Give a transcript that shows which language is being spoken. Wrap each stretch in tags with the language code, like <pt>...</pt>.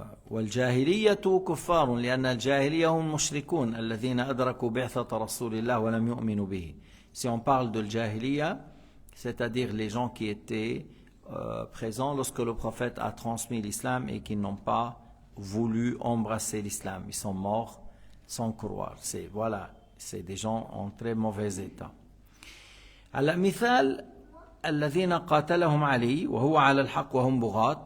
<ar>والجاهلية كفار لأن الجاهلية هم المشركون الذين أدركوا بعثة رسول الله ولم يؤمنوا به.</ar> <fr>Si on parle de jahiliya, c'est-à-dire les gens qui étaient présents lorsque le prophète a transmis l'islam et qui n'ont pas voulu embrasser l'islam, ils sont morts sans croire. C'est des gens en très mauvais état.</fr> <ar>المثال الذين قاتلهم علي وهو على الحق وهم بغاة.</ar>